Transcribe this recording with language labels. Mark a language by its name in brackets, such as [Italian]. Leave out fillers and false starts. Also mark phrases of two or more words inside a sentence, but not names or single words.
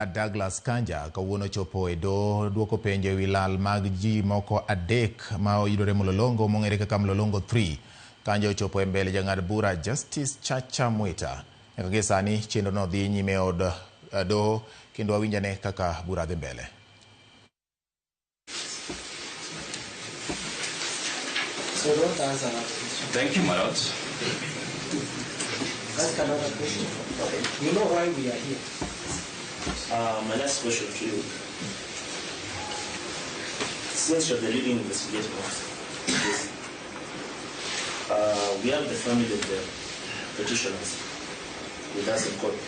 [Luo (Kenya and Tanzania)] Douglas Kanja kawuono chopo e doho duoko penjo ewi lal mag ji moko adek ma oyudore Mlolongo mong'ere kaka Mlolongo 3. Kanja ochopo e mbele jang'ad bura Justice Chacha Mwita. Nyaka gi sani chenro no dhi nyime od doho kendo awinjane kaka bura dhi mbele. [English] So don't answer that question. Thank you, my lord. That's another question. You know why we are here? My last question to you. Since you're the leading investigator of this, we have the family of the petitioners with us in court.